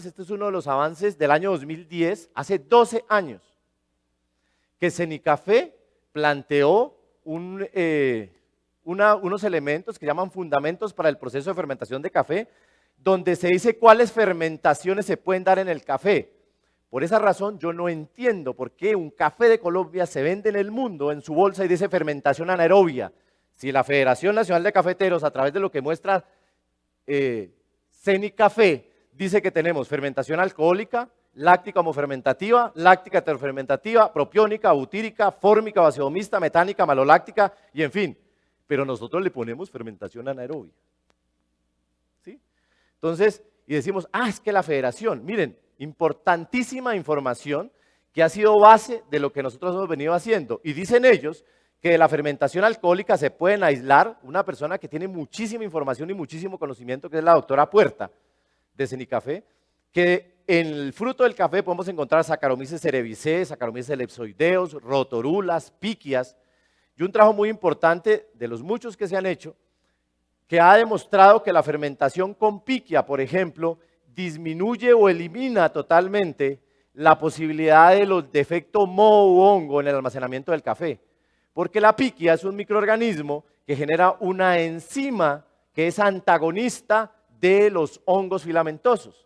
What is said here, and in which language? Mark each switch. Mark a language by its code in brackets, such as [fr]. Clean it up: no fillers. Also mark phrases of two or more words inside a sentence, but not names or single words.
[es] Este es uno de los avances del año 2010, hace 12 años, que Cenicafé planteó unos elementos que llaman fundamentos para el proceso de fermentación de café, donde se dice cuáles fermentaciones se pueden dar en el café. Por esa razón yo no entiendo por qué un café de Colombia se vende en el mundo en su bolsa y dice fermentación anaerobia. Si la Federación Nacional de Cafeteros, a través de lo que muestra Cenicafé, dice que tenemos fermentación alcohólica, láctica homofermentativa, láctica heterofermentativa, propiónica, butírica, fórmica, basedomista, metánica, maloláctica y en fin. Pero nosotros le ponemos fermentación anaerobia. ¿Sí? Entonces, y decimos, es que la federación, miren, importantísima información que ha sido base de lo que nosotros hemos venido haciendo. Y dicen ellos que de la fermentación alcohólica se pueden aislar una persona que tiene muchísima información y muchísimo conocimiento, que es la doctora Puerta de Cenicafé, que en el fruto del café podemos encontrar Saccharomyces cerevisiae, Saccharomyces leptoideus, rotorulas, piquias, y un trabajo muy importante de los muchos que se han hecho, que ha demostrado que la fermentación con piquia, por ejemplo, disminuye o elimina totalmente la posibilidad de los defectos moho u hongo en el almacenamiento del café. Porque la piquia es un microorganismo que genera una enzima que es antagonista de los hongos filamentosos.